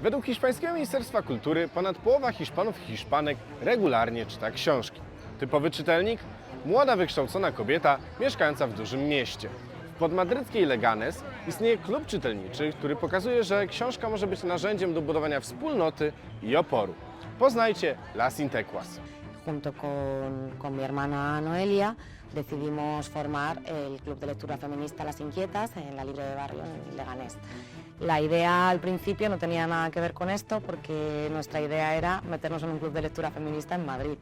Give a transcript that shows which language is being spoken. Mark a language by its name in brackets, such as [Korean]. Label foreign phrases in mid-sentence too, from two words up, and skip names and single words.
[Polish] Według hiszpańskiego Ministerstwa Kultury ponad połowa Hiszpanów i Hiszpanek regularnie czyta książki. Typowy czytelnik? Młoda, wykształcona kobieta mieszkająca w dużym mieście. W podmadryckiej Leganés istnieje klub czytelniczy, który pokazuje, że książka może być narzędziem do budowania wspólnoty i oporu. Poznajcie Las Intequas. [Spanish] Junto con mi hermana Noelia decidimos formar el Club de Lectura Feminista Las Inquietas en la Libre de Barrio en Leganés. La idea al principio no tenía nada que ver con esto porque nuestra idea era meternos en un club de lectura feminista en Madrid.